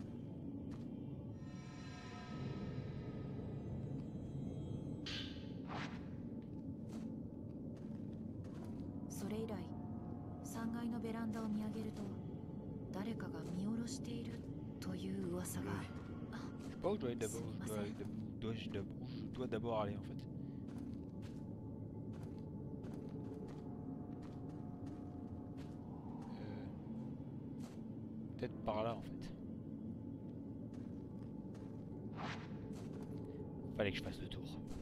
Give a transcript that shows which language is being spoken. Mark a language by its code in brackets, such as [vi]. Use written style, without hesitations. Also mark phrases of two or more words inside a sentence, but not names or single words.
[ja] それ以来3階のベランダを見上げると誰かが見下ろしているという噂が。 [fr] Je sais pas où je dois aller d'abord. Je dois d'abord aller en fait. Peut-être par là en fait. Fallait que je fasse le tour.